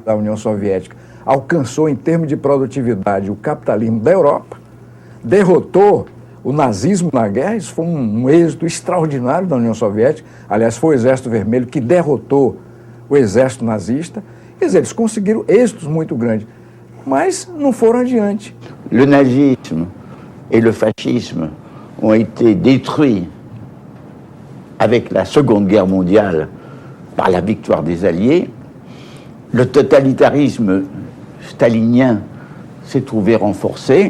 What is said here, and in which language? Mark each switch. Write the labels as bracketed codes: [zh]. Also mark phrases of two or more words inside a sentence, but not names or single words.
[pt] A União Soviética alcançou, em termos de produtividade, o capitalismo da Europa, derrotou o nazismo na guerra. Isso foi um êxito extraordinário da União Soviética. Aliás, foi o Exército Vermelho que derrotou o exército nazista. Quer dizer, eles conseguiram êxitos muito grandes, mas não foram adiante. [fr] Le nazisme et le fascisme ont été détruits avec la Seconde Guerre mondiale par la victoire des Alliés. Le totalitarisme stalinien s'est trouvé renforcé.